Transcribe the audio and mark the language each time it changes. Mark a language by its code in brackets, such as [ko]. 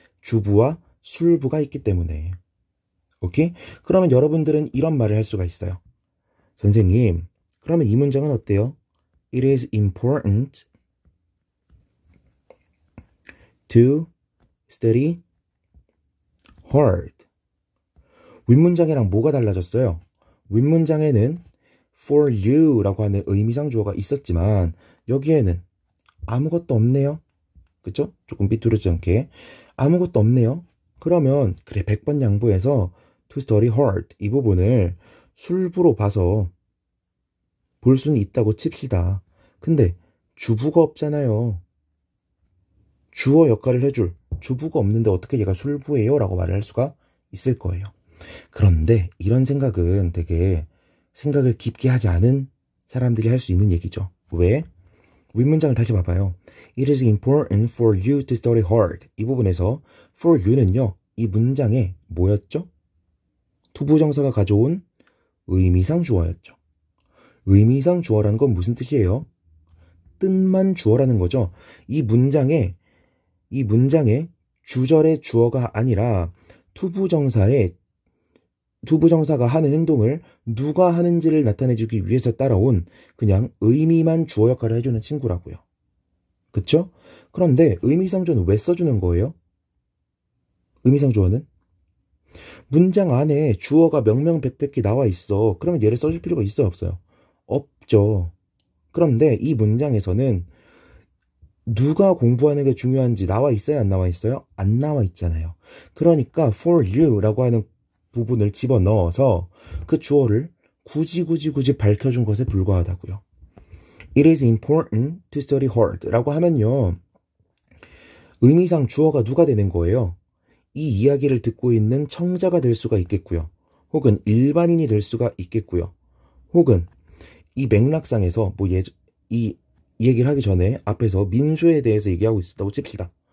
[ko] 주부와 술부가 있기 때문에. 오케이? 그러면 여러분들은 이런 말을 할 수가 있어요. 선생님, 그러면 이 문장은 어때요? [en] It is important to study hard. [ko] 윗문장이랑 뭐가 달라졌어요? 윗문장에는 [en] for you [ko] 라고 하는 의미상 주어가 있었지만 여기에는 아무것도 없네요. 그쵸? 조금 삐뚤어지지 않게 아무것도 없네요. 그러면 그래 100번 양보해서 [en] to study hard [ko] 이 부분을 술부로 봐서 볼 수는 있다고 칩시다. 근데 주부가 없잖아요. 주어 역할을 해줄 주부가 없는데 어떻게 얘가 술부예요? 라고 말을 할 수가 있을 거예요. 그런데 이런 생각은 되게 생각을 깊게 하지 않은 사람들이 할 수 있는 얘기죠. 왜? 윗문장을 다시 봐봐요. [en] It is important for you to study hard. [ko] 이 부분에서 [en] for you [ko] 는요. 이 문장에 뭐였죠? 투부정사가 가져온 의미상 주어였죠. 의미상 주어라는 건 무슨 뜻이에요? 뜻만 주어라는 거죠. 이 문장에 주절의 주어가 아니라 투부정사가 하는 행동을 누가 하는지를 나타내주기 위해서 따라온 그냥 의미만 주어 역할을 해주는 친구라고요. 그쵸? 그런데 의미상 주어는 왜 써주는 거예요? 의미상 주어는? 문장 안에 주어가 명명백백히 나와 있어. 그러면 얘를 써줄 필요가 있어요? 없어요? 없죠. 그런데 이 문장에서는 누가 공부하는 게 중요한지 나와 있어요? 안 나와 있어요? 안 나와 있잖아요. 그러니까 [en] for you [ko] 라고 하는 부분을 집어넣어서 그 주어를 굳이 밝혀준 것에 불과하다고요. [en] It is important to study hard 라고 하면요. [ko] 의미상 주어가 누가 되는 거예요? 이 이야기를 듣고 있는 청자가 될 수가 있겠고요. 혹은 일반인이 될 수가 있겠고요. 혹은 이 맥락상에서 이 얘기를 하기 전에 앞에서 민수에 대해서 얘기하고 있었다고 칩시다.